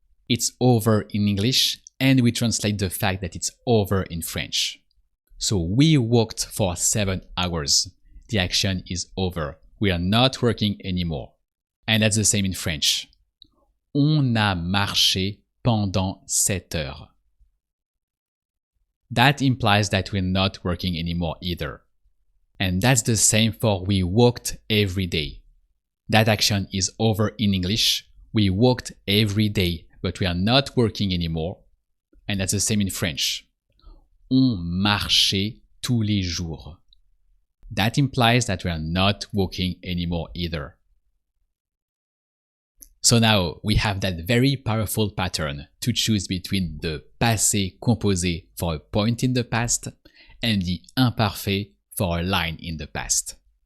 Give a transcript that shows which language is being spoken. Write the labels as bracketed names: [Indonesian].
[English] It's over in English, and we translate the fact that it's over in French. So we walked for 7 hours. The action is over. We are not working anymore. And that's the same in French. [French] On a marché pendant 7 heures. [English] That implies that we're not working anymore either. And that's the same for we walked every day. That action is over in English. We walked every day, but we are not working anymore. And that's the same in French. [French] On marchait tous les jours. [English] That implies that we are not walking anymore either. So now we have that very powerful pattern to choose between the passé composé for a point in the past and the imparfait for a line in the past.